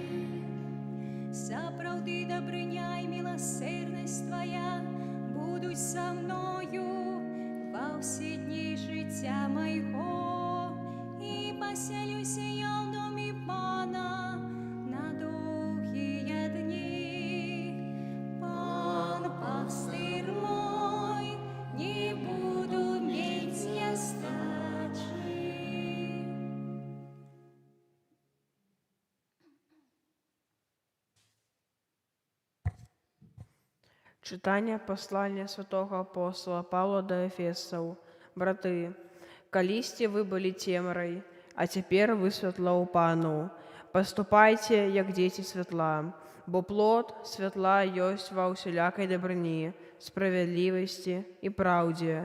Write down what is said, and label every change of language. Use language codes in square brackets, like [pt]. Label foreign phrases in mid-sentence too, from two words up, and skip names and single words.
[be] Сапраўды дабрыня і міласэрнасць твая будуць са мною ва ўсе дні жыцця майго, і пасялюся я ў доме Пана на доўгія дні. Пан пастыр мой, не буду мець нястачы. [uk] Читання послання святого апостола Павла до Ефесаў. [be] Браты, калісьці вы былі цемрай, а цяпер вы святла ў Пану. Паступайце, як дзеці святла, бо плод святла ёсць ва ўсялякай дабрыні, справядлівасці і праўдзе.